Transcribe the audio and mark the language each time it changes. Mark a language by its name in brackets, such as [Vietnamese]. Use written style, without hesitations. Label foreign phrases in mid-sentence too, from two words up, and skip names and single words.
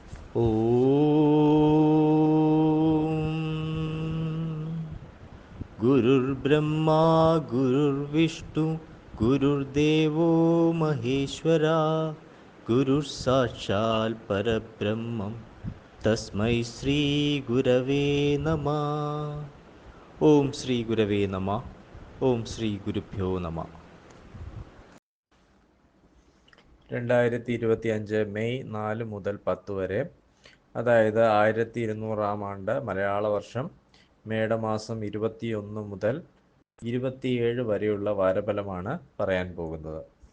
[Sanskrit] गुरुर्ब्रह्मा गुरुर्विष्णु गुरुर्देवो महेश्वरा गुरुः परब्रह्मं तस्मै श्रीगुरवे नमः. ॐ श्री गुरवे नम ॐ श्री गुरुभ्यो नम. [Malayalam] 2025 മെയ് 4 മുതൽ 10 വരെ, അതായത് 1200 ആണ്ട് മലയാള വർഷം മേടമാസം 21 മുതൽ 27 വരെയുള്ള വാരഫലമാണ് പറയാൻ പോകുന്നത്.